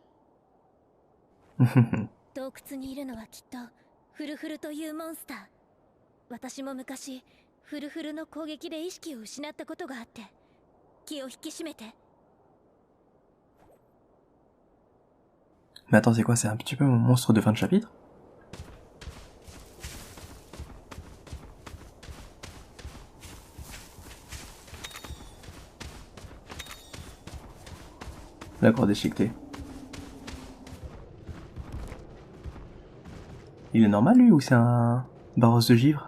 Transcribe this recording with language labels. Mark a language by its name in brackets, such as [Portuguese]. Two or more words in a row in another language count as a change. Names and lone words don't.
[Japanese] 洞窟にいるのはきっとフルフルというモンスター。私も昔フルフルの攻撃で意識を失ったことがあって、気を引き締めて。 [French] Mais attends, c'est quoi? C'est un petit peu mon monstre de fin de chapitre? D'accord, déchiqueté. Il est normal lui ou c'est un barros de givre?